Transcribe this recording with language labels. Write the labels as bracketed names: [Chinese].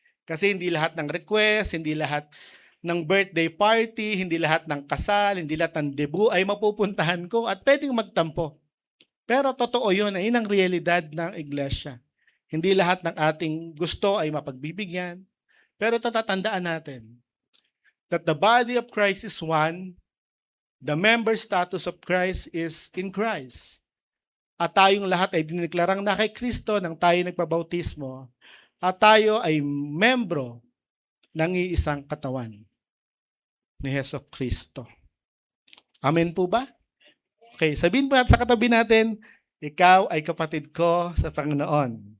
[Filipino] Kasi hindi lahat ng request, hindi lahat ng birthday party, hindi lahat ng kasal, hindi lahat ng debut ay mapupuntahan ko at pwedeng magtampo. Pero totoo yun, yun ang realidad ng iglesia. Hindi lahat ng ating gusto ay mapagbibigyan. Pero ito tatandaan natin, [English] that the body of Christ is one, the member status of Christ is in Christ. [Filipino] At tayong lahat ay diniklarang na kay Kristo nang tayo nagpabautismo, at tayo ay membro ng iisang katawan ni Hesus Kristo. Amen po ba? Okay, sabihin po natin sa katabi natin, ikaw ay kapatid ko sa Panginoon.